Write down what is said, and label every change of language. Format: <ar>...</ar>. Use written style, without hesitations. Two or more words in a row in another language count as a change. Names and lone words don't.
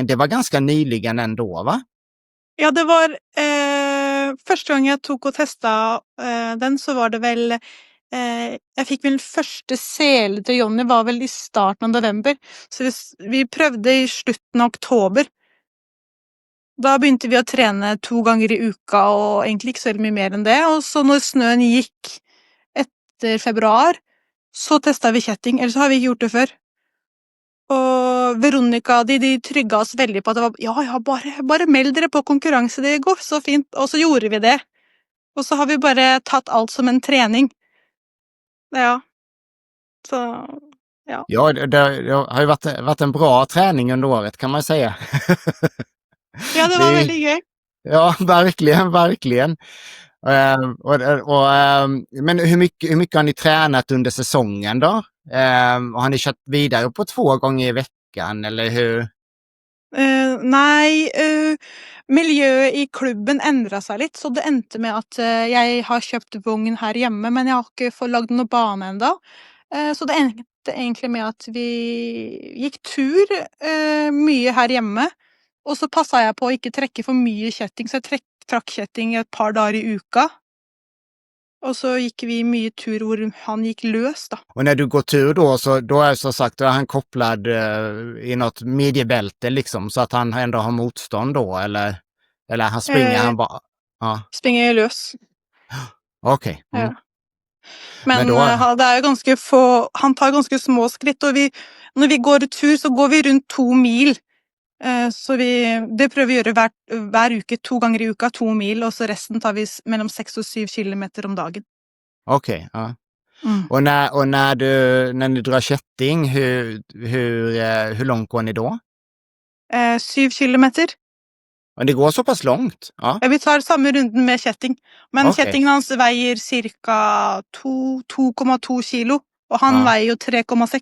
<sv>Det var ganska nyligen ändå, va? Ja, det var första gången jag tog och testade den så var det väl jag fick min första sel till Jonny var väl i starten av november. Så vi prövade i slutet av oktober.</sv> <no>Da begynte vi å trene 2 ganger i uka, og egentlig ikke så veldig mye mer enn det. Og så når snøen gikk etter februar, så testa vi kjetting. Ellers så har vi ikke gjort det før. Og Veronica de trygga oss veldig på at det var ja, bare meld dere på konkurranse, det går så fint. Og så gjorde vi det. Og så har vi bare tatt alt som en trening. Ja. Så ja.</no> <sv>Ja, det har ju varit en bra träning under året kan man säga. Ja, det var väldigt gøy. Ja, verkligen. Men hur mycket har ni tränat under säsongen då? Och har ni kört vidare på 2 gånger i veckan eller hur?</sv> <no>Nei, miljøet i klubben endra seg litt, så det endte med at jeg har kjøpt vogn her hjemme, men jeg har ikke fått lagd noe bane enda. Så det endte egentlig med at vi gikk tur mye her hjemme, og så passa jeg på å ikke trekke for mye kjetting, så jeg trakk kjetting et par dager i uka.</no> <sv>Och så gick vi mycket tur hvor han gick lös då. Och när du går tur då är så sagt då är han kopplad i något midjebälte liksom så att han ändå har motstånd då eller han springer han bara Springer lös. Okej. Ja. Mm. Men det är ju ganska få han tar ganska små skritt och när vi går tur så går vi runt 2 mil.</sv> <no>Så det prøver vi gjøre hver uke, 2 ganger i uka, 2 mil, och så resten tar vi mellom 6 och 7 kilometer om dagen.</no> <sv>Okej, ja. Mm. Och när ni drar kätting, hur långt går ni då? 7 kilometer. Och det går så pass långt? Ja. Vi tar samma runden med kätting. Men kättingen hans väger cirka 2,2 kilo, och han väger ju 3,6.</sv>